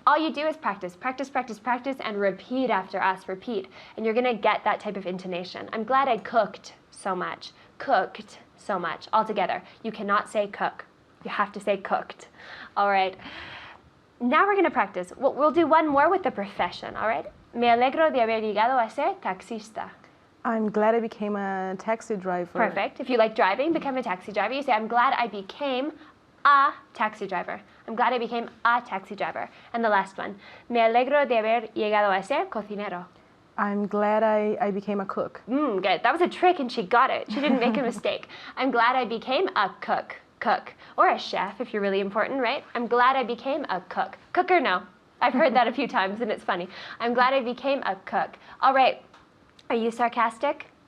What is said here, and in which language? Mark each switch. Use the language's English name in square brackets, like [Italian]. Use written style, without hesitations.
[English] All you do is practice, practice, practice, practice, and repeat after us, repeat. And you're going to get that type of intonation. I'm glad I cooked so much. Cooked so much. All together. You cannot say cook. You have to say cooked. All right. Now we're going to practice. We'll do one more with the profession, all right? [Spanish] Me alegro de haber llegado a ser taxista. [English] I'm glad I became a taxi driver. Perfect. If you like driving, become a taxi driver. You say, I'm glad I became a taxi driver. I'm glad I became a taxi driver. And the last one. [Spanish] Me alegro de haber llegado a ser cocinero. [English] I'm glad I became a cook. Good. That was a trick and she got it. She didn't make a mistake. I'm glad I became a cook. Cook. Or a chef if you're really important, right? I'm glad I became a cook. Cook or no? I've heard that a few times and it's funny. I'm glad I became a cook. All right. Are you sarcastic?